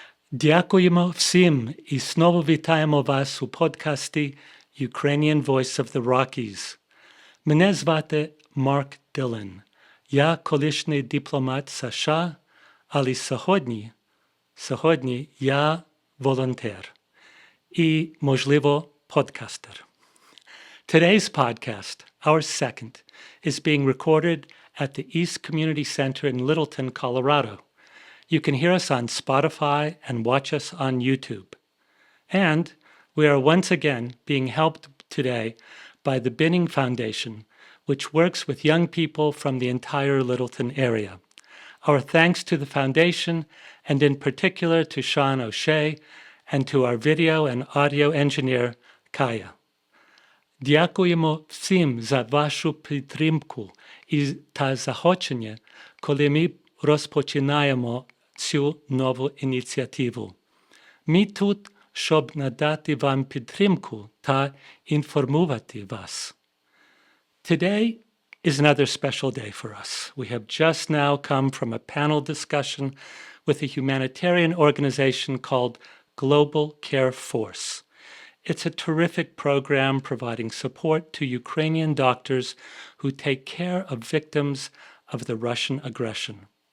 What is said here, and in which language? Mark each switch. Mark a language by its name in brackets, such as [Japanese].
[Ukrainian] Дякуємо всім і знову вітаємо вас у подкасті Ukrainian Voice of the Rockies. Мене звати Марк Дилен. Я колишній дипломат США, але сьогодні я волонтер і, можливо, подкастер. [English] Today's podcast, our second, is being recorded at the East Community Center in Littleton, Colorado. You can hear us on Spotify and watch us on YouTube. And we are once again being helped today by the Binning Foundation, which works with young people from the entire Littleton area. Our thanks to the foundation, and in particular to Sean O'Shea, and to our video and audio engineer, Kaya. [Ukrainian] Дякуємо всім за вашу підтримку та заохочення, коли ми розпочинаємо цю нову ініціативу. Ми тут, щоб надати вам підтримку та інформувати вас. [English] Today is another special day for us. We have just now come from a panel discussion with a humanitarian organization called Global Care Force. It's a terrific program providing support to Ukrainian doctors who take care of victims of the Russian aggression.